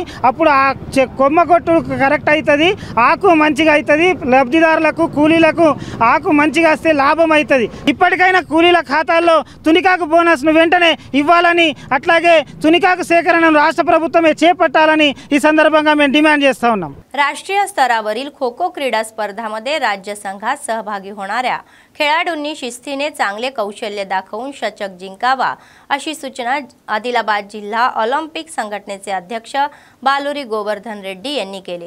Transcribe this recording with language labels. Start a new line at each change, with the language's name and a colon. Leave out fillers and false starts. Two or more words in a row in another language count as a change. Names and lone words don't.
Telugu: అప్పుడు ఆ కొమ్మ కొట్టు కరెక్ట్ అవుతుంది, ఆకు మంచిగా అవుతుంది, లబ్ధిదారులకు కూలీలకు ఆకు మంచిగా వస్తే లాభం అవుతుంది। ఇప్పటికైనా కూలీల ఖాతాల్లో తునికాకు బోనస్ను వెంటనే ఇవ్వాలని, అట్లాగే తునికాకు సేకరణను రాష్ట్ర ప్రభుత్వమే చేపట్టాలని ఈ సందర్భంగా మేము డిమాండ్ చేస్తూ ఉన్నాం।
Marathi: राष्ट्रीय स्तरावरील खो खो क्रीडा स्पर्धांमध्ये राज्य संघात सहभागी होणाऱ्या खेळाडूंनी शिस्तीने चांगले कौशल्य दाखवून शतक जिंकावा अशी सूचना आदिलाबाद जिल्हा ऑलिम्पिक संघटनेचे अध्यक्ष बालुरी गोवर्धन रेड्डी यांनी केले।